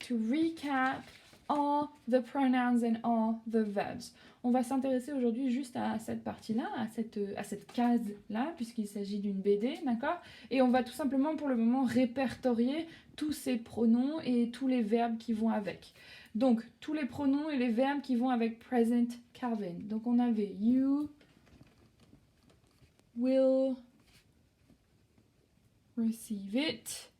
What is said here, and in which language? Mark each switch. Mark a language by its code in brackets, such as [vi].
[en] To recap all the pronouns and all the verbs. [fr] On va s'intéresser aujourd'hui juste à cette partie-là, à cette case-là, puisqu'il s'agit d'une BD, d'accord? Et on va tout simplement, pour le moment, répertorier tous ces pronoms et tous les verbes qui vont avec. Donc, tous les pronoms et les verbes qui vont avec present Calvin. Donc, on avait [en] you will receive it.